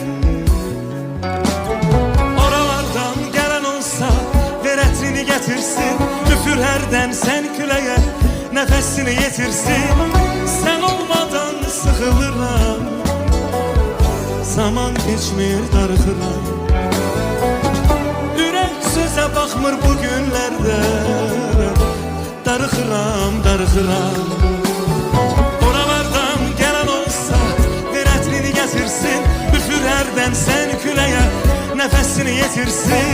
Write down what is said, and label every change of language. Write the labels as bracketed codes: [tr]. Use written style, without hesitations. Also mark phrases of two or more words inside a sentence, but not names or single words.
[tr] Oralardan gelen olsa veretini getirsin, üfürherden sen küleye nefesini yetirsin. Sen olmadan sıkılırım, zaman geçmir darıxıram. [az] Ürək sözə baxmır bu günlərdə, darıxıram, darıxıram. Oralardan gələn olsa verətrini gətirsin, üfürərdən sən küləyə nəfəsini yetirsin.